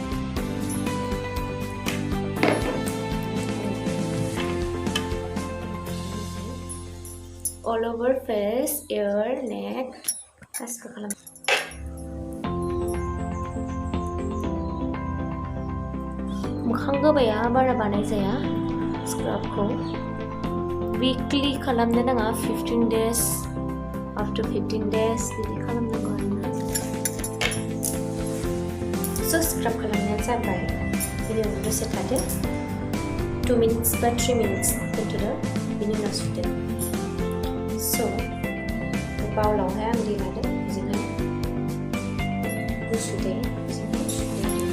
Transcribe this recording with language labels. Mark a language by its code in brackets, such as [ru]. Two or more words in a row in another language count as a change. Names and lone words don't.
[en] all over face, ear, neck [brx] गासिबो खालाम। मोखां गोबाया बारा बानाय जाया स्क्राबखौ। विकलि खालामनो नाङा, [en] 15 days after 15 days [brx] बिदि खालामनांगौ आरोना। स' स्क्राब खालामनाया जाबाय। बिनि उनाव दसे थादो, 2 मिनिट्स बा 3 मिनिट्स दोनथ'दो। बिनि उनाव सुदो। स' बाउलावहाय आं दै लादों, बेजोंहाय गुसु दै बेजोंहाय सुदो।